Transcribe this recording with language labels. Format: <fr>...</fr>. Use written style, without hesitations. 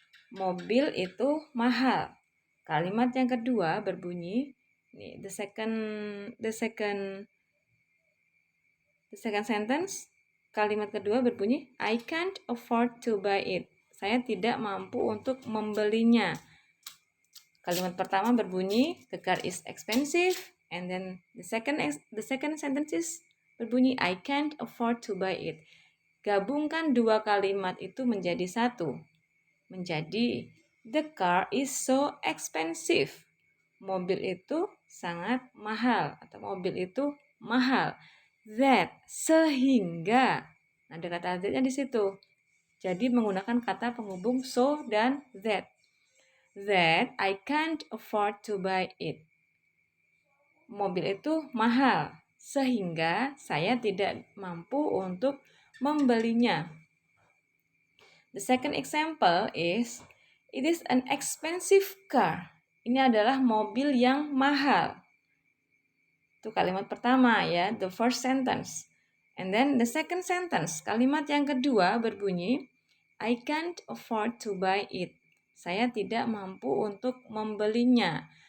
<id>Mobil itu mahal. Kalimat yang kedua berbunyi, the second sentence, kalimat kedua berbunyi,</id> <en>I can't afford to buy it.</en> <id>Saya tidak mampu untuk membelinya. Kalimat pertama berbunyi,</id> <en>the car is expensive, and then the second sentence is berbunyi, I can't afford to buy it.</en> <id>Gabungkan dua kalimat itu menjadi satu.</id> <en>Menjadi, the car is so expensive.</en> <id>Mobil itu sangat mahal, atau mobil itu mahal. That, sehingga. Nah, ada kata that-nya di situ. Jadi menggunakan kata penghubung so dan that.</id> <en>That I can't afford to buy it.</en> <id>Mobil itu mahal, sehingga saya tidak mampu untuk membelinya.</id> <en>The second example is, it is an expensive car.</en> <id>Ini adalah mobil yang mahal. Itu kalimat pertama ya, the first sentence. And then the second sentence, kalimat yang kedua berbunyi,</id> <en>I can't afford to buy it.</en> <id>Saya tidak mampu untuk membelinya.</id>